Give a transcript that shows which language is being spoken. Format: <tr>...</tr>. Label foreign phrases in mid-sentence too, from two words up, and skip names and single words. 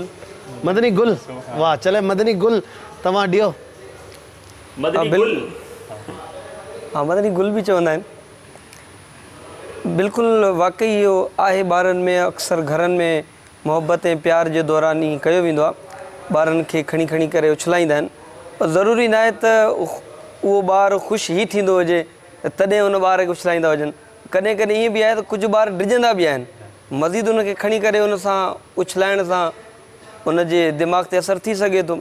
<sd>مدنی گل, واہ, چلے مدنی گل تمہاں ڈیو. مدنی گل, ہاں مدنی گل بھی چوندہ ہیں. بالکل واقعی یہ آئے بارن میں اکثر گھرن میں محبتیں پیار جو دوران ہی کیو ویندو आहे. ॿारनि खे खणी खणी करे उछलाईंदा आहिनि, पर ज़रूरी न आहे त उहो ॿारु ख़ुशि ई थींदो हुजे तॾहिं उन ॿार खे उछलाईंदा हुजनि. कॾहिं कॾहिं ईअं बि आहे त कुझु ॿार डिॼंदा बि आहिनि, मज़ीद उनखे खणी करे उन सां उछलाइण सां उनजे दिमाग़ ते असरु थी सघे थो.</sd>